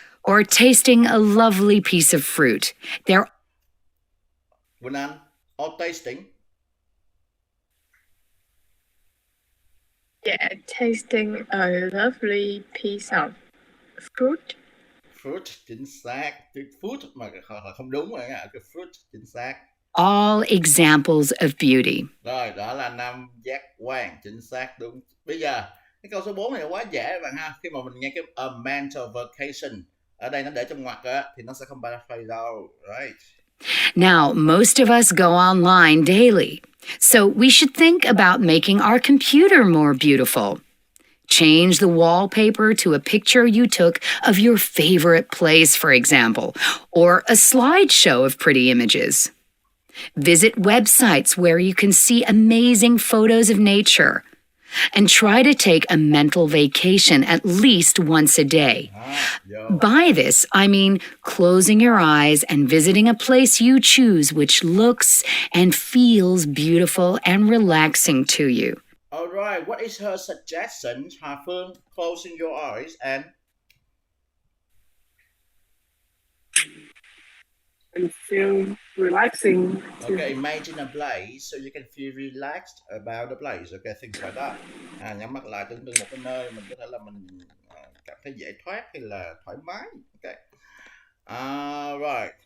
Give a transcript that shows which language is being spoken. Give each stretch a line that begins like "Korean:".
English: or tasting a lovely piece of fruit. They're Quỳnh Anh, or tasting. Yeah, tasting a lovely piece of fruit.
Vietnamese: Fruit, chính xác. Cái fruit mà không đúng rồi nha. Cái fruit, chính xác.
English: all examples of beauty.
Vietnamese: Rồi, đó là 5 giác quan, chính xác đúng. Bây giờ, cái câu số 4 này quá dễ các bạn ha. Khi mà mình nghe cái
English: a mental vacation,
Vietnamese: ở đây nó để trong ngoặc á, thì nó sẽ không paraphrase đâu.
English: Right. Now, most of us go online daily, so we should think about making our computer more beautiful. Change the wallpaper to a picture you took of your favorite place, for example, or a slideshow of pretty images. Visit websites where you can see amazing photos of nature. And try to take a mental vacation at least once a day. By this, I mean closing your eyes and visiting a place you choose which looks and feels beautiful and relaxing to you. All right, what is her suggestion? Hà Phương, closing your eyes and feel relaxing. Okay, imagine a place so you can feel relaxed about the place. Okay, things like that.
Vietnamese: Nhắm mắt lại tưởng tượng một cái nơi mình có thể là mình cảm thấy dễ thoát hay là thoải mái.
English: Okay. Right.